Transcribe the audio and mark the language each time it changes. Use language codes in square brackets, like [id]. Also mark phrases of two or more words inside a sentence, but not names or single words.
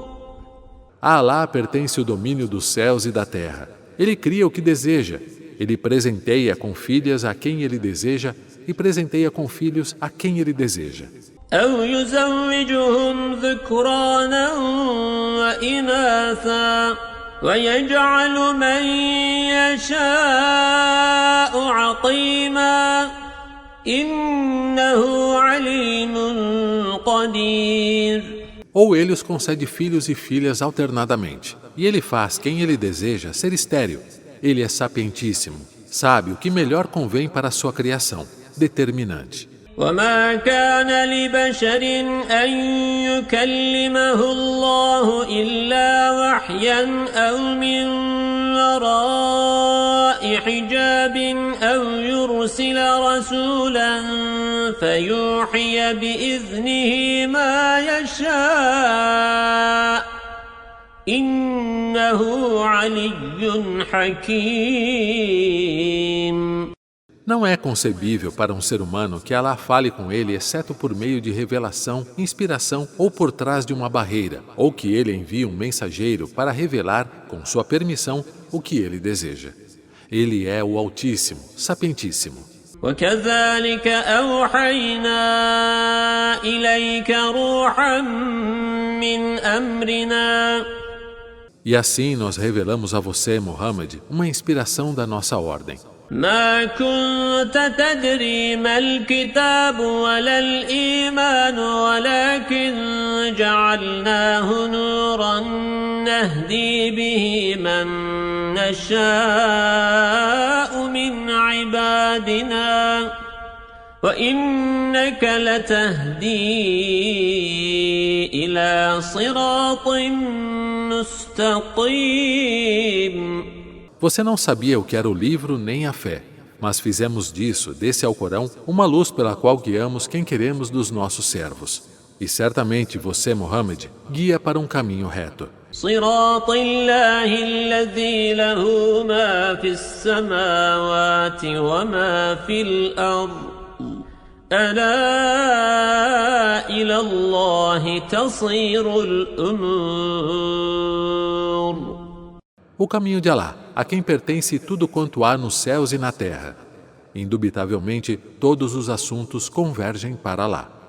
[pt] A Alá pertence o domínio dos céus e da terra. Ele cria o que deseja. Ele presenteia com filhas a quem ele deseja e presenteia com filhos a quem ele deseja. [ar] أو يزوجهم ذكرانا وإناثا ويجعل من يشاء عقيما إنه عليم قدير. [pt] Ou ele os concede filhos e filhas alternadamente, e ele faz quem ele deseja ser estéril. Ele é sapientíssimo, sabe o que melhor convém para a sua criação, determinante. [ar] وما كان لبشر أن يكلمه الله إلا وحيا أو من وراء حجاب أو يرسل رسولا فيوحي بإذنه ما يشاء إنه علي حكيم. [pt] Não é concebível para um ser humano que Alá fale com ele exceto por meio de revelação, inspiração ou por trás de uma barreira, ou que ele envie um mensageiro para revelar, com sua permissão, o que ele deseja. Ele é o Altíssimo, Sapientíssimo. [ar] وَكَذَلِكَ أَوْحَيْنَا إِلَيْكَ رُوحًا مِّنْ أَمْرِنَا. [pt] E assim nós revelamos a você, Muhammad, uma inspiração da nossa ordem. [ar] ما كنت تدري ما الكتاب ولا الإيمان ولكن جعلناه نورا نهدي به من نشاء من عبادنا وإنك لتهدي إلى صراط مستقيم. [pt] Você não sabia o que era o livro nem a fé, mas fizemos disso, desse Alcorão, uma luz pela qual guiamos quem queremos dos nossos servos. E certamente você, Muhammad, guia para um caminho reto. [ar] صراط الله الذي له ما في السماوات وما في الأرض ألا إلى الله تصير الأمور. [pt] O caminho de Alá, a quem pertence tudo quanto há nos céus e na terra. Indubitavelmente, todos os assuntos convergem para Alá.